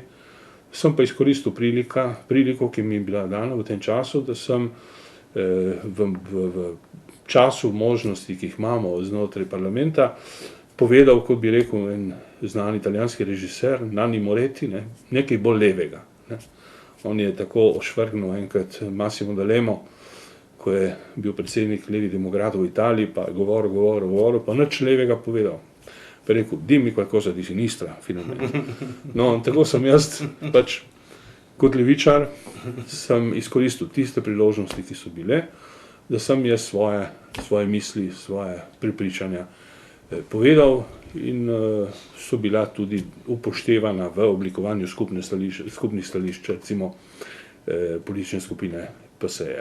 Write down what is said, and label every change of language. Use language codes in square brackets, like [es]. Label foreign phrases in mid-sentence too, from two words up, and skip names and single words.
[sl] Sem pa izkoristil priliko, ki mi je bila dana v tem času, da sem v času možnosti, ki jih imamo znotraj parlamenta, povedal, kot bi rekel en znan italijanski režiser, Nanni Moretti, nekaj bolj levega. Ne. On je tako ošvrgnil enkrat Massimo D'Alema, ko je bil predsednik levih demokratov v Italiji, pa je govoril, pa nič levega povedal. Pa je rekel, [it] dimmi qualcosa di sinistra, finalmente. [sl] No, tako sem jaz, pač kot levičar, sem izkoristil tiste priložnosti, ki so bile, da sem jaz svoje misli, svoje prepričanja povedal in so bila tudi upoštevana v oblikovanju skupnih stališč, recimo politične skupine PSE-ja.